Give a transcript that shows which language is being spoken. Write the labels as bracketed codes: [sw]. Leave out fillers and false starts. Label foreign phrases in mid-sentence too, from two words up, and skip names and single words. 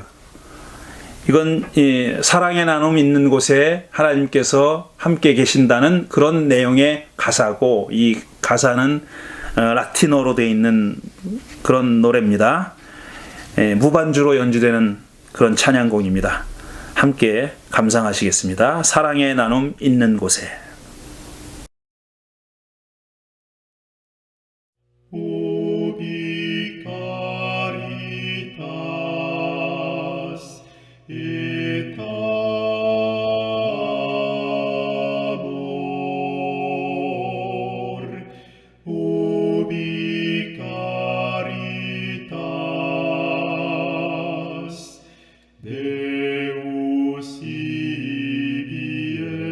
[ko] 이건 사랑의 나눔 있는 곳에 하나님께서 함께 계신다는 그런 내용의 가사고, 이 가사는 라틴어로 되어 있는 그런 노래입니다. 무반주로 연주되는 그런 찬양곡입니다. 함께 감상하시겠습니다. 사랑의 나눔 있는 곳에. [la] Ubi caritas et amor, ubi caritas Deus ibi